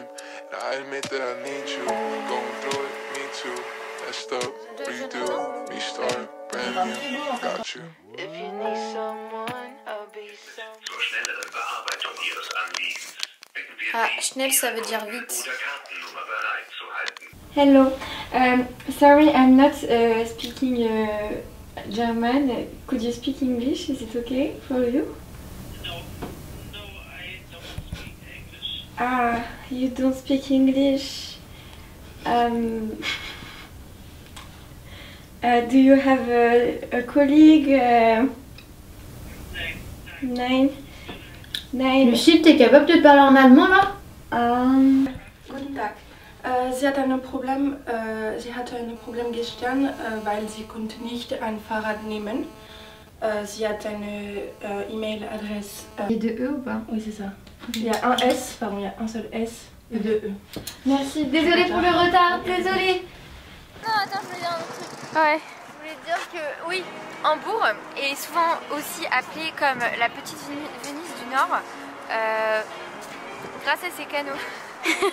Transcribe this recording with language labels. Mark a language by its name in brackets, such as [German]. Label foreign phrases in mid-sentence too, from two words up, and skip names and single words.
[English] And I admit that I need you. Going through it, me too. Messed up, redo, restart, brand new. Got you. If you need someone, I'll be someone. [German] Zur schnelleren Bearbeitung Ihres Anliegens bitten wir Ah, Sie, schnell, [French] ça veut dire vite. [German] oder Kartennummer bereitzuhalten. [English] Hello, sorry, I'm not speaking German. Could you speak English? Is it okay for you? Ah, you don't speak English. Do you have a colleague? Nine. [French] Lucille, t'es capable de parler en allemand là? [German] Guten Tag. Sie hatte ein Problem gestern, weil sie konnte nicht ein Fahrrad nehmen. Sie hat eine E-Mail-Adresse. [French] Il y a deux E ou pas? Oui, c'est ça. Il y a un S, pardon, il y a un seul S et deux E. Merci, désolée pour le retard, désolée. Non, attends, je voulais dire un autre truc. Ouais. Je voulais dire que, oui, Hambourg est souvent aussi appelée comme la petite Venise du Nord grâce à ses canaux.